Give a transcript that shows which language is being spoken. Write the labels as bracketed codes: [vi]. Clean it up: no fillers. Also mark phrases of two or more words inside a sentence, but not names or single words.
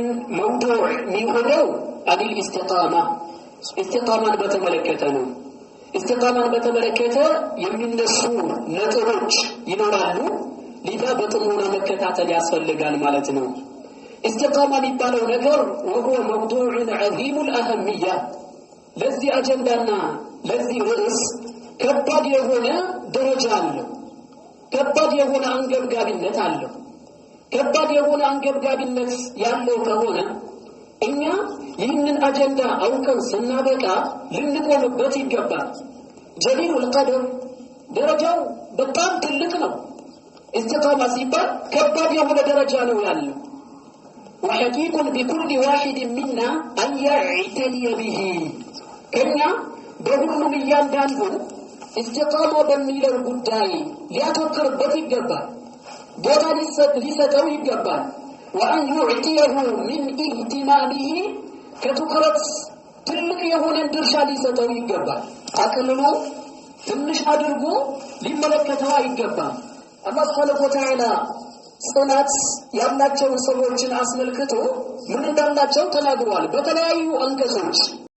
[am] መውዱዕ የሚሆነው አዲል ኢስቲቃማን በተመለከተ ነው። ኢስቲቃማን በተመለከተ የሚነሱ ነጥቦች ይኖራሉ። ሊዳ በጥሞና መከታተል ያስፈልጋል ማለት ነው። ኢስቲቃማ የሚባለው ነገር [ar] وهو موضوع عظيم الأهمية [am] ለዚህ አጀንዳና ለዚህ ርዕስ ከባድ የሆነ ደረጃ አለው። ከባድ የሆነ አንገብጋቢነት አለው። ከባድ የሆነ አንገብጋቢነት ያለው ከሆነ እኛ ይህንን አጀንዳ አውቀን ስናበቃ ልንቆምበት ይገባል። [ar] جليل القدر [am] ደረጃው በጣም ትልቅ ነው። ኢስቲቃማ ሲባል ከባድ የሆነ ደረጃ ነው ያለው። [ar] وحقيق بكل واحد منا أن يعتني به [am] ከኛ በሁሉም እያንዳንዱ ኢስቲቃማ በሚለው ጉዳይ ሊያተኩርበት ይገባል። ቦታ ሊሰጠው ይገባል። [ar] وأن يعطيه من اهتمامه [am] ከትኩረት ትልቅ የሆነ ድርሻ ሊሰጠው ይገባል። አቅልሎ ትንሽ አድርጎ ሊመለከተው ይገባል። አላህ [ar] سبحانه وتعالى [am] ጽናት ያላቸው ሰዎችን አስመልክቶ ምን እንዳላቸው ተናግሯል በተለያዩ አንቀጾች።